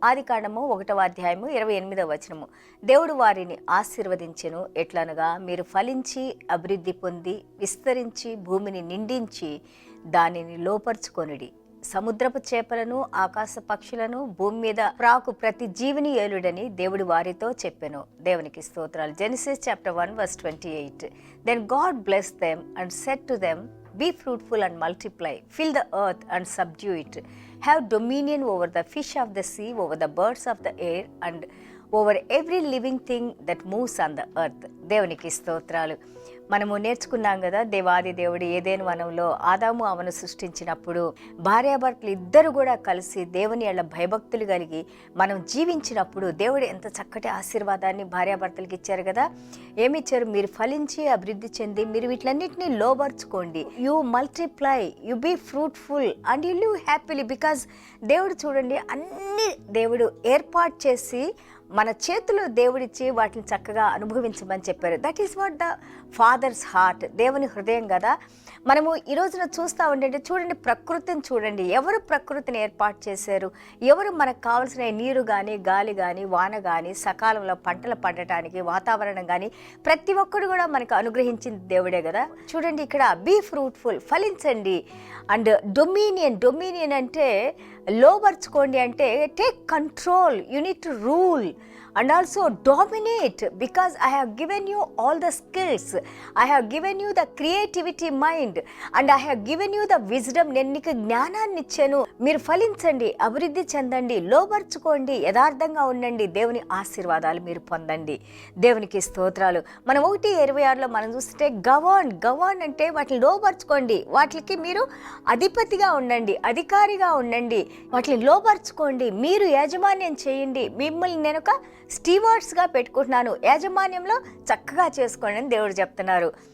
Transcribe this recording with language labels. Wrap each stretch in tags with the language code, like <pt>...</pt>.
<te>ఆదికాండము 1వ అధ్యాయము 28వ వచనము. దేవుడు వారిని ఆశీర్వదించెను ఎట్లనగా, మీరు ఫలించి అభివృద్ధి పొంది విస్తరించి భూమిని నిండించి దానిని లోపరుచుకొనుడి. సముద్రపు చేపలను ఆకాశ పక్షులను భూమి మీద ప్రాకు ప్రతి జీవిని ఏలుడని దేవుడు వారితో చెప్పెను. దేవునికి స్తోత్రాలు. Genesis chapter 1:28.</te> <en>Then God blessed them and said to them, be fruitful and multiply, fill the earth and subdue it, have dominion over the fish of the sea, over the birds of the air and over every living thing that moves on the earth.</en> <te>దేవునికి స్తోత్రాలు. మనము నేర్చుకున్నాం కదా, దేవాది దేవుడు ఏదెను వనంలో ఆదాము అవను సృష్టించినప్పుడు భార్యాభర్తలు ఇద్దరు కూడా కలిసి దేవుని యెడల భయభక్తులు కలిగి మనం జీవించినప్పుడు దేవుడు ఎంత చక్కటి ఆశీర్వాదాన్ని భార్యాభర్తలకు ఇచ్చారు కదా. ఏమిచ్చారు? మీరు ఫలించి అభివృద్ధి చెంది మీరు వీటిలన్నింటినీ లోబర్చుకోండి.</te> <en>You multiply, you be fruitful and you live happily.</en> <te>Because దేవుడు చూడండి అన్ని దేవుడు ఏర్పాటు చేసి మన చేతులు దేవుడిచ్చి వాటిని చక్కగా అనుభవించమని చెప్పారు.</te> <en>that is what the father's heart,</en> <te>దేవుని హృదయం కదా. మనము ఈ రోజున చూస్తూ ఉంటే చూడండి, ప్రకృతిని చూడండి. ఎవరు ప్రకృతిని ఏర్పాటు చేశారు? ఎవరు మనకు కావాల్సిన నీరు కానీ గాలి కానీ వాన కానీ సకాలంలో పంటలు పండటానికి వాతావరణం కానీ ప్రతి ఒక్కరు కూడా మనకు అనుగ్రహించింది దేవుడే కదా. చూడండి ఇక్కడ</te> <en>be fruitful,</en> <te>ఫలించండి.</te> <en>and dominion</en> <te>అంటే లోబర్చుకోండి, అంటే</te> <en>Take control, you need to rule and also dominate, because I have given you all the skills, I have given you the creativity mind and I have given you the wisdom.</en> <te>నేను నీకు జ్ఞానాన్ని ఇచ్చాను. మీరు ఫలించండి, అభివృద్ధి చెందండి, లోబర్చుకోండి, యథార్థంగా ఉండండి, దేవుని ఆశీర్వాదాలు మీరు పొందండి. దేవునికి స్తోత్రాలు. మనం 1:26లో మనం చూస్తే గవర్న్ అంటే వాటిని లోబర్చుకోండి, వాటికి మీరు అధిపతిగా ఉండండి, అధికారిగా ఉండండి, వాటిని లోబర్చుకోండి, మీరు యాజమాన్యం చేయండి, మిమ్మల్ని నేను ఒక స్టీవార్డ్స్గా పెట్టుకుంటున్నాను, యాజమాన్యంలో చక్కగా చేసుకోండి అని దేవుడు చెప్తున్నారు.</te>